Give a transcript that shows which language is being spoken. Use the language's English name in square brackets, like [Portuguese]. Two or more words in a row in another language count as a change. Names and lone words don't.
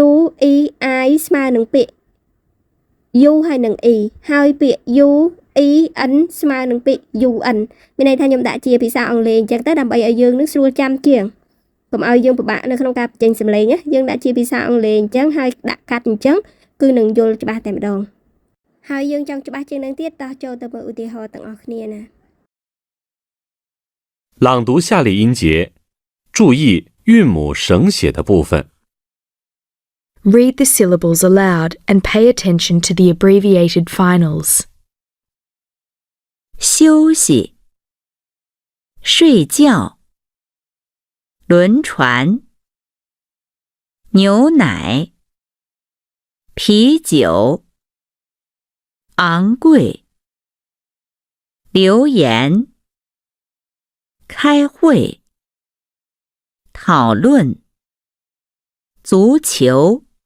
[Khmer] E I ស្មើនឹងពាក្យ U ហើយនឹង E ហើយពាក្យ U E N ស្មើនឹងពាក្យ UN មានន័យថាខ្ញុំដាក់ជាភាសាអង់គ្លេសអញ្ចឹងទៅដើម្បីឲ្យយើងនឹងស្រួលចាំជាងកុំឲ្យយើងពិបាកនៅក្នុងការបញ្ចេញសំឡេងណាយើងដាក់ជាភាសាអង់គ្លេសអញ្ចឹងហើយដាក់កាត់អញ្ចឹងគឺនឹងយល់ច្បាស់តែម្ដងហើយយើងចង់ច្បាស់ជាងនឹងទៀតតោះចូលទៅមើលឧទាហរណ៍ទាំងអស់គ្នាណា [Chinese] 朗读下列音节，注意韵母省写的部分。 [English] Read the syllables aloud and pay attention to the abbreviated finals. [Chinese] 休息，睡觉，轮船，牛奶，啤酒，昂贵，留言，开会，讨论，足球，